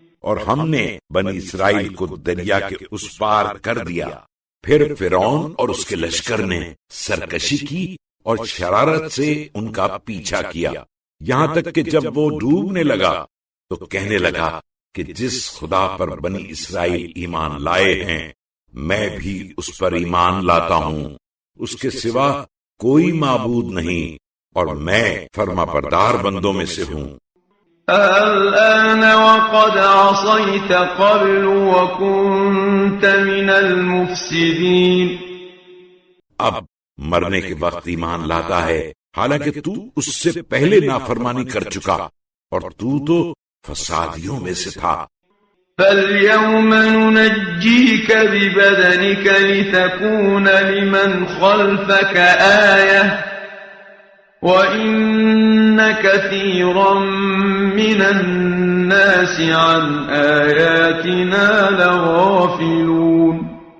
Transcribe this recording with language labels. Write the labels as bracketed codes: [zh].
[ur] اور ہم نے بنی اسرائیل کو دریا کے اس پار کر دیا، پھر فرعون اور اس کے لشکر نے سرکشی کی اور شرارت سے ان کا پیچھا کیا، یہاں تک کہ جب وہ ڈوبنے لگا تو کہنے لگا کہ جس خدا پر بنی اسرائیل ایمان لائے ہیں میں بھی اس پر ایمان لاتا ہوں، اس کے سوا کوئی معبود نہیں اور میں فرما بردار بندوں میں سے ہوں۔ [ar] الآن وقد عصيت قبل وكنت من المفسدين۔ [ur] اب مرنے کے وقت ایمان لاتا ہے حالانکہ تو اس سے پہلے نافرمانی کر چکا اور تو فسادیوں میں سے تھا۔ [ar] فَالْيَوْمَ نُنَجِّيكَ بِبَدَنِكَ لِتَكُونَ لِمَنْ خَلْفَكَ آيَةً وَإِنَّ كَثِيرًا مِنَ النَّاسِ عَنْ آيَاتِنَا لَغَافِلُونَ۔